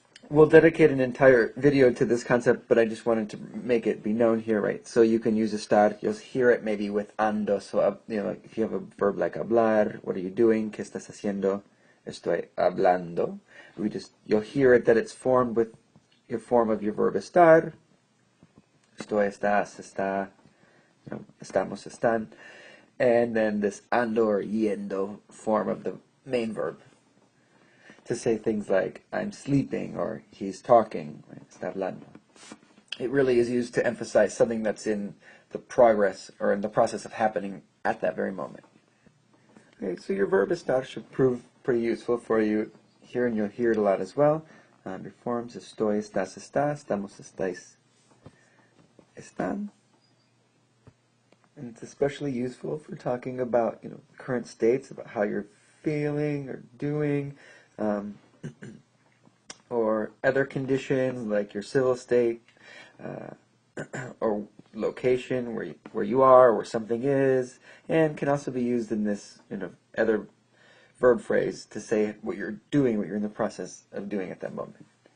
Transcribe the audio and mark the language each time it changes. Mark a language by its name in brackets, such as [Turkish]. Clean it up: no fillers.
[English] We'll dedicate an entire video to this concept, but I just wanted to make it be known here, right? So you can use estar. You'll hear it maybe with ando. So, like if you have a verb like hablar, what are you doing? [Spanish] ¿Qué estás haciendo? Estoy hablando. [English] You'll hear it that it's formed with your form of your verb estar. [Spanish] Estoy, estás, está, estamos, están. [English] And then this ando or yendo form of the main verb. To say things like, I'm sleeping, or he's talking, right? [Spanish] Está hablando. [English] It really is used to emphasize something that's in the progress, or in the process of happening at that very moment. Okay, so your verb estar should prove pretty useful for you here, and you'll hear it a lot as well. Your forms, estoy, estás, está, estamos, estáis, están. And it's especially useful for talking about, current states, about how you're feeling or doing, or other conditions like your civil state, or location where you are, where something is, and can also be used in this other verb phrase to say what you're doing, what you're in the process of doing at that moment.